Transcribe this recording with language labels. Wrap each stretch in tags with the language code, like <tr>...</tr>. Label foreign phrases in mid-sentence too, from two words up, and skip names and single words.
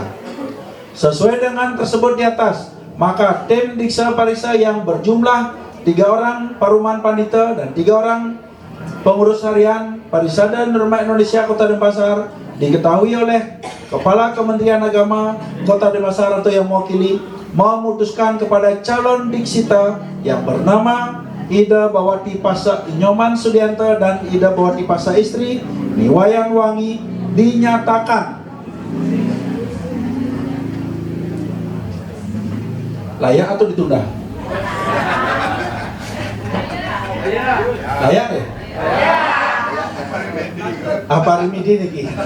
<id>Sesuai dengan tersebut di atas, maka tim Diksa Parisa yang berjumlah 3 orang paruman pandita dan 3 orang pengurus harian Parisade Dharma Indonesia Kota Denpasar diketahui oleh Kepala Kementerian Agama Kota Denpasar atau yang mewakili memutuskan kepada calon diksita yang bernama Ida Bawati Pasak Nyoman Sudianta dan Ida Bawati Pasak Istri Niwayan Wangi dinyatakan layak atau ditunda? Layak deh. Apa remedi niki?</id>